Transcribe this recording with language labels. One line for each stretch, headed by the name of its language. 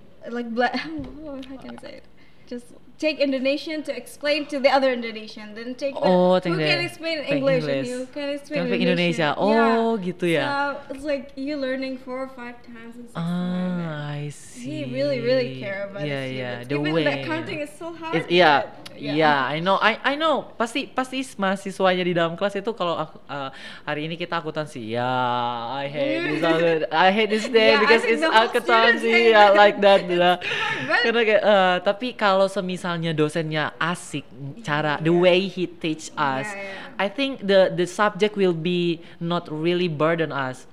English: How can I say it? Just take Indonesian to explain to the other Indonesian, then take who can explain English and you can explain
Indonesian: Indonesia. Gitu ya.
English: So it's like you learning 4 or 5 times and stuff like that. I see. He really care about the students. Even the accounting is so hard. I know.
Indonesian: Pasti mahasiswanya di dalam kelas itu kalau hari ini kita akuntansi.
English: I hate this day because it's akuntansi, like that.
Indonesian: Karena kayak tapi kalau semisalnya dosennya asik,
English: the way he teach us, I think the subject will be not really burden us.